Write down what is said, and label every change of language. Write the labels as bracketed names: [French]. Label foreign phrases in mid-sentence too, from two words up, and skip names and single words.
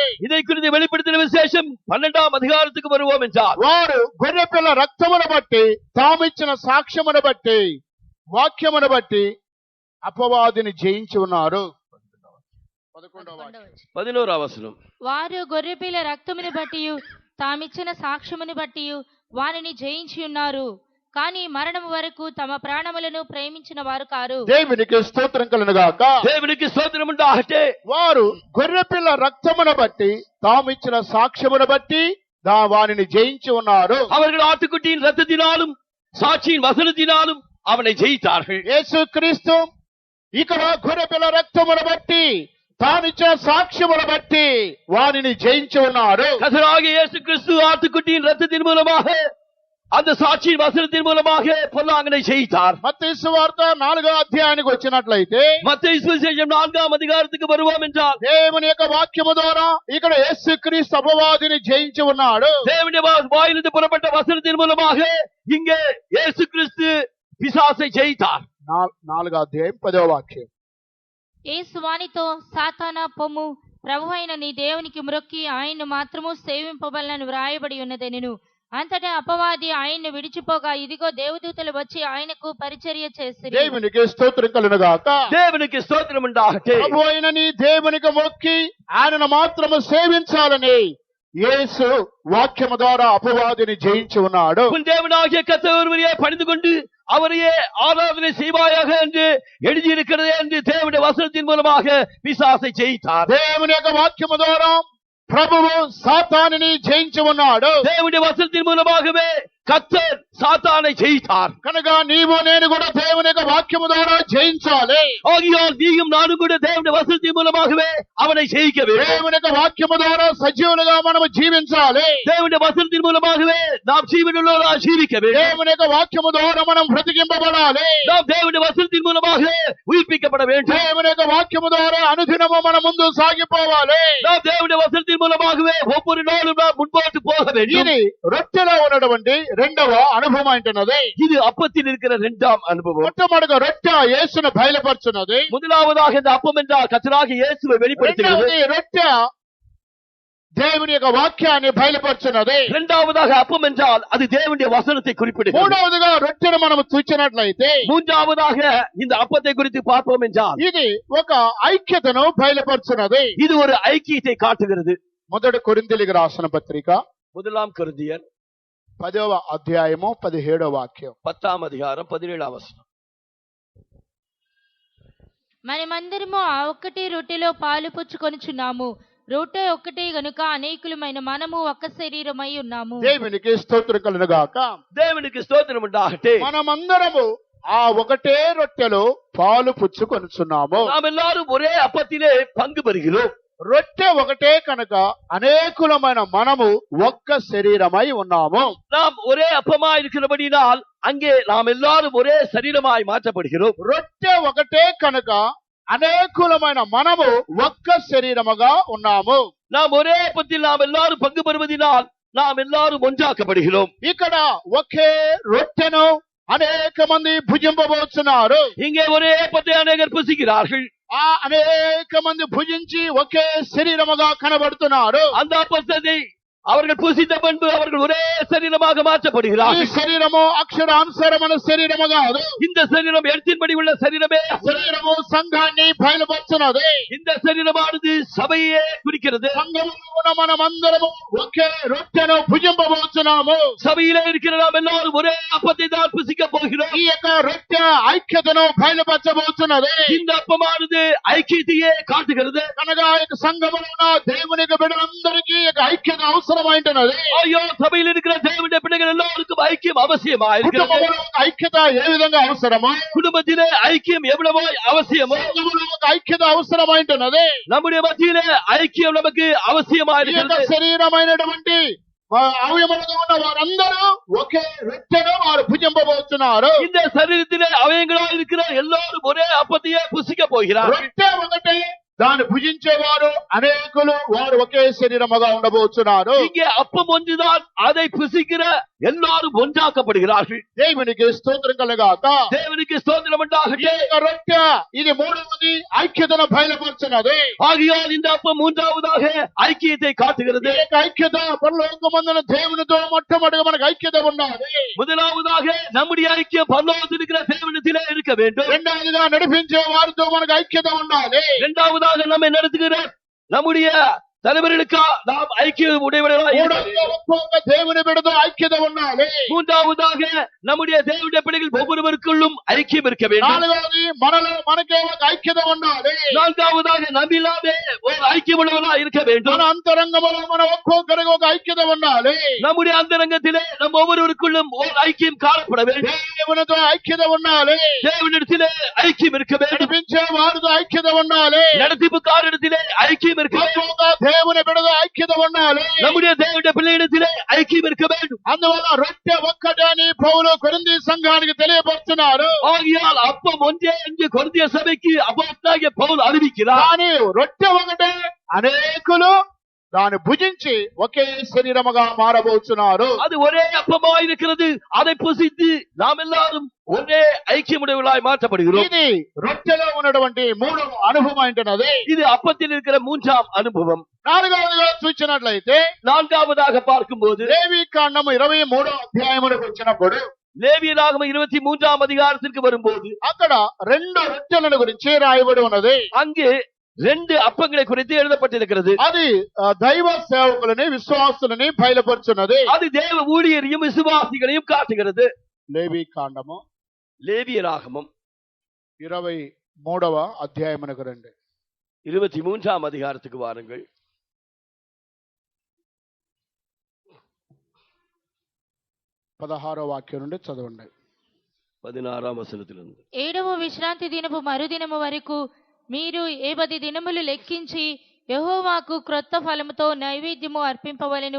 [Tamil] இதை குறித்து வெளிப்படுத்தின விசேஷம் 12ஆம் அதிகாரத்துக்கு வருவோம் என்றால், [Telugu] వారు గొర్రెపిల్ల రక్తమును బట్టి తామిచ్చిన సాక్ష్యమును బట్టి వాక్యమును బట్టి అపవాదిని జయించి ఉన్నారు. [Tamil] 11ஆம் வசனம். [Telugu] వారు గొర్రెపిల్ల రక్తమును బట్టి తామిచ్చిన సాక్ష్యమును బట్టి వారిని జయించి ఉన్నారు, కానీ మరణము వరకు తమ ప్రాణములను ప్రేమించిన వారు కారు. దేవునికి స్తోత్రం కలుగుగాక. [Tamil] தேவனுக்கு ஸ்தோத்திரம் உண்டாகட்ടെ. [Telugu] వారు గొర్రెపిల్ల రక్తమును బట్టి తామిచ్చిన సాక్ష్యమును బట్టి వారిని జయించి ఉన్నారు. [Tamil] அவர்கள் ஆட்டுக்குட்டியின் ரத்தத்தினாலும் சாட்சியின் வசனத்தினாலும் அவனை ஜெயித்தார்கள். [Telugu] యేసుక్రీస్తు ఇక్కడ గొర్రెపిల్ల రక్తమును బట్టి తానిచ్చిన సాక్ష్యమును బట్టి వారిని జయించి ఉన్నారు. [Tamil] கர்த்தராகிய இயேசு கிறிஸ்து ஆட்டுக்குட்டியின் ரத்தத்தின் மூலமாக அந்த சாட்சியின் வசனத்தின் மூலமாக பொல்லாங்கனை செய்தார். [Telugu] మత్తయి సువార్త 4వ అధ్యాయానికి వచ్చినట్లయితే [Tamil] மத்தேயு சுவிசேஷம் 4ஆம் அதிகாரத்துக்கு வருவோம் என்றால் [Telugu] దేవుని యొక్క వాక్యము ద్వారా ఇక్కడ యేసుక్రీస్తు అపవాదిని జయించి ఉన్నాడు. [Tamil] தேவனுடைய வாயிலிருந்து புறப்பட்ட வசனத்தின் மூலமாக இங்கே இயேசு கிறிஸ்து பிசாசை ஜெயித்தார். [Telugu] 4వ అధ్యాయం 10వ వాక్యం. యేసు వానితో సాతానా పొమ్ము, ప్రభు అయిన నీ దేవునికి మ్రొక్కి ఆయన్ను మాత్రము సేవింపబలనని వ్రాయబడి ఉన్నదెనెను. అంతటా అపవాది ఆయన్ను విడిచిపోగా ఇదిగో దేవదూతలు వచ్చి ఆయనకు పరిచర్య చేసిరి. దేవునికి స్తోత్రం కలుగును గాక. దేవునికి స్తోత్రం ఉండాలి. ప్రభు అయిన నీ దేవునికి మొక్కి ఆయనను మాత్రము సేవించాలని యేసు వాక్యము ద్వారా అపవాదిని జయించి ఉన్నాడు. [Tamil] உன் தேவனாகிய கர்த்தர் ஒருவரையே பணிந்து கொண்டு அவரையே ஆராதனை செய்வாயாக என்று எழுதியிருக்கிறது என்று தேவனுடைய வசனத்தின் மூலமாக பிசாசை ஜெயித்தார். [Telugu] దేవుని యొక్క వాక్యము ద్వారా ప్రభువు సాతానుని జయించి ఉన్నాడు. [Tamil] தேவனுடைய வசனத்தின் மூலமாகவே கர்த்தர் சாத்தானை ஜெயித்தார். [Telugu] కనుక నీవు నేను కూడా దేవుని యొక్క వాక్యము ద్వారా జయించాలి. [Tamil] ஆகையால் நீயும் நானும் கூட தேவனுடைய வசனத்தின் மூலமாகவே அவனை ஜெயிக்க வேண்டும். [Telugu] దేవుని యొక్క వాక్యము ద్వారా సజీవులుగా మనము జీవించాలి. [Tamil] தேவனுடைய வசனத்தின் மூலமாகவே நாம் ஜீவனுள்ளவர்களாய் ஜீவிக்க வேண்டும். [Telugu] దేవుని యొక్క వాక్యము ద్వారా మనం బ్రతికింపబడాలి. [Tamil] நாம் தேவனுடைய வசனத்தின் மூலமாக உயிர்ப்பிக்கப்பட வேண்டும். [Telugu] దేవుని యొక్క వాక్యము ద్వారా అనుదినము మనం ముందు సాగిపోవాలి. [Tamil] நாம் தேவனுடைய வசனத்தின் மூலமாகவே ஒவ்வொரு நாளும் நாம் முன்போட்டு போக வேண்டும். [Telugu] ఇది రొట్టెలో ఉన్నటువంటి రెండవ అనుభవం అంటున్నది. [Tamil] இது அப்பத்தில் இருக்கிற இரண்டாம் அனுபவம். [Telugu] మొట్టమొదటిగా రొట్టె యేసును బయలుపరుచున్నది. [Tamil] முதலாவதாக இந்த அப்பம் என்றால் கர்த்தராகிய இயேசுவை வெளிப்படுத்துகிறது. [Telugu] రెండవది రొట్టె దేవుని యొక్క వాక్యాన్ని బయలుపరుచున్నది. [Tamil] இரண்டாவதாக அப்பம் என்றால் அது தேவனுடைய வசனத்தை குறிப்பிடுகிறது. [Telugu] మూడవదిగా రొట్టెను మనం చూచినట్లయితే [Tamil] மூன்றாவதாக இந்த அப்பத்தை குறித்து பார்ப்போம் என்றால் [Telugu] ఇది ఒక ఐక్యతను బయలుపరుచున్నది. [Tamil] இது ஒரு ஐக்கியத்தை காட்டுகிறது. [Telugu] మొదటి కొరింథీయులకు రాసిన పత్రిక [Tamil] முதலாம் கொரிந்தியர் [Telugu] 10వ అధ్యాయము 17వ వాక్యం. [Tamil] 10ஆம் அதிகாரம் 17ஆம் வசனம். [Telugu] మనమందరము ఆ ఒక్కటి రొట్టెలో పాలు పుచ్చుకొనుచున్నాము. రొట్టె ఒక్కటే గనుక అనేకులమైన మనము ఒక్క శరీరమై ఉన్నాము. దేవునికి స్తోత్రం కలుగును గాక. [Tamil] தேவனுக்கு ஸ்தோத்திரம் உண்டாகட்ടെ. [Telugu] మనమందరము ఆ ఒకటే రొట్టెలో పాలు పుచ్చుకొనుచున్నాము. [Tamil] நாம் எல்லாரும் ஒரே அப்பத்திலே பங்கு பெறுகிறோம். [Telugu] రొట్టె ఒకటే కనుక అనేకులమైన మనము ఒక్క శరీరమై ఉన్నాము. [Tamil] நாம் ஒரே அப்பமாய் இருக்கிறபடினால் அங்கே நாம் எல்லாரும் ஒரே சரீரமாய் மாற்றப்படுகிறோம். [Telugu] రొట్టె ఒకటే కనుక అనేకులమైన మనము ఒక్క శరీరముగా ఉన్నాము. [Tamil] நாம் ஒரே அப்பத்தில் நாம் எல்லாரும் பங்கு பெறுவதினால் நாம் எல்லாரும் ஒன்றாக்கப்படுகிறோம். [Telugu] ఇక్కడ ఒకే రొట్టెను అనేక మంది భుజింపబోతున్నారు. [Tamil] இங்கே ஒரே அப்பத்தை அநேகர் புசிக்கிறார்கள். [Telugu] ఆ అనేక మంది భుజించి ఒకే శరీరముగా కనబడుతున్నారు. [Tamil] அந்த அப்பத்தை அவர்கள் புசித்த பண்பு அவர்கள் ஒரே சரீரமாக [Telugu] ఈ [Tamil] மாற்றப்படுகிறார்கள். [Telugu] శరీరము అక్షరానుసారమైన శరీరము కాదు. [Tamil] இந்த சரீரம் எழுத்தின்படி உள்ள சரீரமே. [Telugu] శరీరము సంఘాన్ని బయలుపరుచున్నది. [Tamil] இந்த சரீரமானது சபையே குறிக்கிறது. [Telugu] సంఘములో మనమందరము ఒకే రొట్టెను భుజింపబోతున్నాము. [Tamil] சபையிலே இருக்கிற நாம் எல்லாரும் ஒரே அப்பத்தை தான் புசிக்க போகிறோம். [Telugu] ఈ యొక్క రొట్టె ఐక్యతను బయలుపరచబోతున్నది. [Tamil] இந்த அப்பமானது ஐக்கியத்தையே காட்டுகிறது. [Telugu] కనుక ఈ యొక్క సంఘములో ఉన్న దేవుని యొక్క బిడ్డలందరికీ ఈ యొక్క ఐక్యత అవసరమైంటున్నది. [Tamil] ஐயோ, சபையில் இருக்கிற தேவனுடைய பிள்ளைகள் எல்லாருக்கும் ஐக்கியம் அவசியமா இருக்கிறது. [Telugu] కుటుంబంలో ఒక ఐక్యత ఏ విధంగా అవసరమో, [Tamil] குடும்பத்திலே ஐக்கியம் எவ்வளவோ அவசியமோ [Telugu] సంఘములో ఒక ఐక్యత అవసరమైంటున్నది. [Tamil] நம்முடைய மத்தியிலே ஐக்கியம் நமக்கு அவசியமா [Telugu] ఈ యొక్క [Tamil] இருக்கிறது. [Telugu] శరీరమైనటువంటి అవయములుగా ఉన్న వారందరూ ఒకే రొట్టెను వారు భుజింపబోతున్నారు. [Tamil] இந்த சரீரத்திலே அவயங்களா இருக்கிற எல்லாரும் ஒரே அப்பத்தையே புசிக்க போகிறார்கள். [Telugu] రొట్టె ఒకటే, దాన్ని భుజించేవారు అనేకులు, వారు ఒకే శరీరముగా ఉండబోతున్నారు. [Tamil] இங்கே அப்பம் ஒன்றுதான், அதை புசிக்கிற எல்லாரும் ஒன்றாக்கப்படுகிறார்கள். [Telugu] దేవునికి స్తోత్రం కలుగాక. [Tamil] தேவனுக்கு ஸ்தோத்திரம் [Telugu] ఈ [Tamil] உண்டாகட்டும். [Telugu] యొక్క రొట్టె ఇది మూడవది ఐక్యతను బయలుపరుచున్నది. [Tamil] ஆகையால் இந்த அப்பம் மூன்றாவதாக ஐக்கியத்தை காட்டுகிறது. [Telugu] ఈ యొక్క ఐక్యత పరలోకమందున దేవునితో మొట్టమొదటిగా మనకు ఐక్యత ఉన్నది. [Tamil] முதலாவதாக நம்முடைய ஐக்கியம் பரலோகத்தில் இருக்கிற தேவனிடத்திலே இருக்க வேண்டும். [Telugu] రెండవదిగా నడిపించే వారితో మనకు ఐక్యత ఉండాలి. [Tamil] இரண்டாவதாக நம்மை நடத்துகிற நம்முடைய தலைவர்களுக்கா நாம் ஐக்கியம் உடையவர்களாக இருக்க [Telugu] మూడవదిగా [Tamil] வேண்டும். [Telugu] ఒక్కొక్క దేవుని బిడ్డతో ఐక్యత ఉండాలి. [Tamil] மூன்றாவதாக நம்முடைய தேவனுடைய பிள்ளைகள் ஒவ்வொருவருக்குள்ளும் ஐக்கியம் இருக்க வேண்டும். [Telugu] నాలుగవది మనలో మనకే ఒక ఐక్యత ఉండాలి. [Tamil] நான்காவதாக நம்மிலாமே ஒரு ஐக்கியம் உள்ளவர்களாக இருக்க [Telugu] మన [Tamil] வேண்டும். [Telugu] అంతరంగంలో మన ఒక్కొక్కరికి ఒక ఐక్యత ఉండాలి. [Tamil] நம்முடைய அந்தரங்கத்திலே நம் ஒவ்வொருவருக்குள்ளும் ஒரு ஐக்கியம் காணப்பட வேண்டும். [Telugu] దేవునితో ఐక్యత ఉండాలి. [Tamil] தேவனிடத்திலே ஐக்கியம் இருக்க வேண்டும். [Telugu] నడిపించే వారితో ఐక్యత ఉండాలి. [Tamil] நடத்திப்புக்காரிடத்திலே ஐக்கியம் இருக்க வேண்டும். [Telugu] ఒక్కొక్క దేవుని బిడ్డతో ఐక్యత ఉండాలి. [Tamil] நம்முடைய தேவனுடைய பிள்ளையிடத்திலே ஐக்கியம் இருக்க வேண்டும். [Telugu] అందువల్ల రొట్టె ఒక్కటే అని పౌలు కొరింథీ సంఘానికి తెలియపరుస్తున్నారు. [Tamil] ஆகையால் அப்பம் ஒன்றே என்று கொரிந்திய சபைக்கு அப்போஸ்தலனாகிய பவுல் அறிவிக்கிறார். [Telugu] కానీ రొట్టె ఒకటే అనేకులు దాన్ని భుజించి ఒకే శరీరముగా మారబోతున్నారు. [Tamil] அது ஒரே அப்பமாய் இருக்கிறது. அதை புசித்து நாம் எல்லாரும் ஒரே ஐக்கியமுடையவர்களாய் மாற்றப்படுகிறோம். [Telugu] ఇది రొట్టెలో ఉన్నటువంటి మూడవ అనుభవం ఏంటన్నది. [Tamil] இது அப்பத்தில் இருக்கிற மூன்றாம் அனுபவம். [Telugu] నాలుగవదిగా చూసినట్లయితే [Tamil] நான்காவதாக பார்க்கும்போது [Telugu] లేవీకాండము 23వ అధ్యాయములకు వచ్చినప్పుడు [Tamil] லேவியராகமம் 23ஆம் அதிகாரத்திற்கு வரும்போது [Telugu] అక్కడ రెండు రొట్టెలను గురించి రాయబడి ఉన్నది. [Tamil] அங்கு 2 அப்பங்களை குறித்து எழுதப்பட்டிருக்கிறது. [Telugu] అది దైవ సేవకులని విశ్వాసులని బయలుపరుచున్నది. [Tamil] அது தேவ ஊழியரையும் விசுவாசிகளையும் காட்டுகிறது. [Telugu] లేవీకాండము [Tamil] லேவியராகமம் [Telugu] 23వ అధ్యాయమునకు రండి. [Tamil] 23ஆம் அதிகாரத்துக்கு வாருங்கள். [Telugu] 16వ వాక్యం నుండి చదవండి. [Tamil] 16ஆம் వచనத்திலிருந்து [Telugu] 7వ విశ్రాంతి దినపు మరుదినము వరకు మీరు 10 దినములు లెక్కించి యెహోవాకు క్రొత్త ఫలముతో నైవేద్యము అర్పింపవలెను.